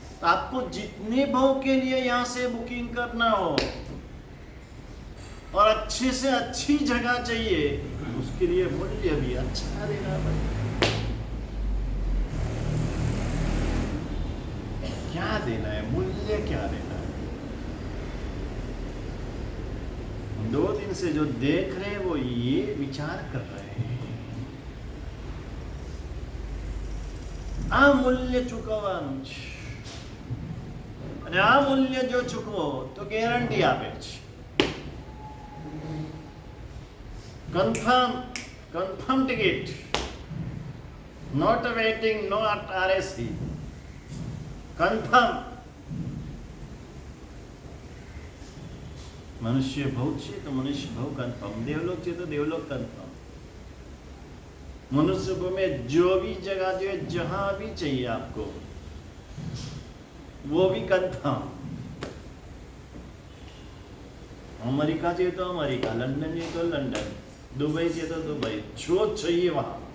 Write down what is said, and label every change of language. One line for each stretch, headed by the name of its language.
Hindi: आपको जितने भाव के लिए यहाँ से बुकिंग करना हो और अच्छे से अच्छी जगह चाहिए, उसके लिए मूल्य भी अच्छा देना पड़ेगा। क्या देना है, मूल्य क्या देना है? 2 दिन से जो देख रहे हैं
Gujarati: वो ये विचार कर रहे हैं, आ मूल्य चूकवવાનું છે અને આ મૂલ્ય જો ચૂકવો તો ગેરંટી આપે છે, confirm ticket, not waiting, not RSC, confirm. મનુષ્ય ભવ છે તો મનુષ્ય ભવ કન્ફર્મ, देवलोक છે તો देवलोक कन्फर्म.
Hindi: मनुष्य में जो भी जगह जो है, जहां भी चाहिए आपको, वो भी कन्फर्म. अमेरिका चाहिए तो अमेरिका, लंदन चाहिए तो लंदन, दुबई चाहिए तो दुबई, जो चाहिए वहां.